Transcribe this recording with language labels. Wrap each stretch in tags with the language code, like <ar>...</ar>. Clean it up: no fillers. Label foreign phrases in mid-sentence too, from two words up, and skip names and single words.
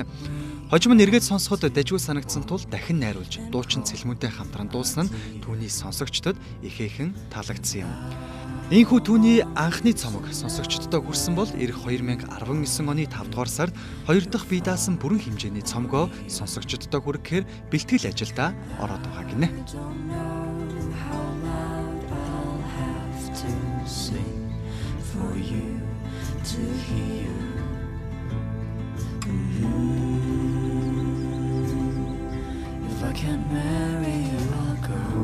<mn>Хожим нь эргээд сонсоход дажгүй санагдсан тул дахин найруулж дуучин Цэлмүнтэй хамтран дуулсан нь түүний сонсогчдод ихээхэн таалагдсан юм. Ийхүү түүний анхны цомог сонсогчдод хүрсэн бол эх 2019 оны 5 дугаар сард 2 дахь бие даасан бүрэн хэмжээний цомгоо сонсогчдод хүргэхээр бэлтгэл ажилдаа ороод байгаа гинэ.</mn> <en>For you to hear. If I can't marry you, I'll go.</en>